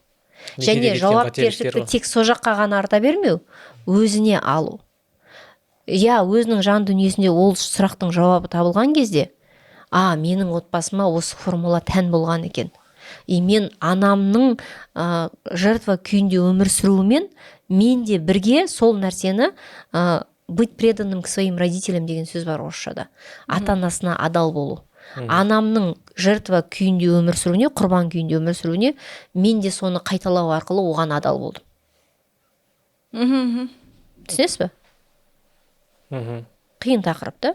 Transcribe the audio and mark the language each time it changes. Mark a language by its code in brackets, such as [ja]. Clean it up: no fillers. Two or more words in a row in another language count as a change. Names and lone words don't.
[kk] Және жауапкершілікті тек со жаққа ғана арта бермеу, өзіне алу. Өзінің жан дүниесінде ол сұрақтың жауабы табылған кезде, менің отбасыма осы формула тән болған екен. И мен анамның жертва күйінде өмір сүруімен мен де бірге сол нәрсені [ru] быть преданным к своим родителям [kk] деген сөз бар орысшада. Ата-анасына адал болу. Анамның жертва күйінде өмір сүруіне, құрбан күйінде өмір сүруіне мен де соны қайталау арқылы оған адал болдым. Түсінесіз бе? Қиын тақырып та.